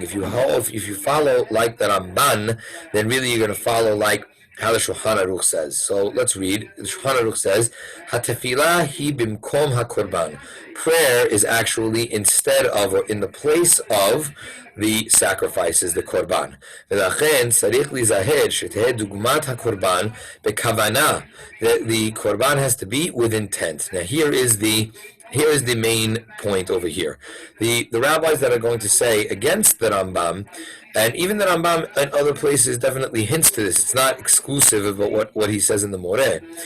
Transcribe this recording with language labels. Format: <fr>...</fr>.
<en>Meaning, if you follow like the Ramban, then really you're going to follow like how the Shulchan Aruch says. So let's read. The Shulchan Aruch says,</en> <he>"HaTefillah hi bimkom hakorban."</he> <en>Prayer is actually instead of or in the place of the sacrifices, the korban.</en> <he>ולכן צריך להיזהר שתהא דוגמת הקורבן בכוונה.</he> <en>The korban has to be with intent. Now here is the main point over here. The rabbis that are going to say against the Rambam, and even the Rambam in other places definitely hints to this. It's not exclusive of what he says in the Moreh.</en>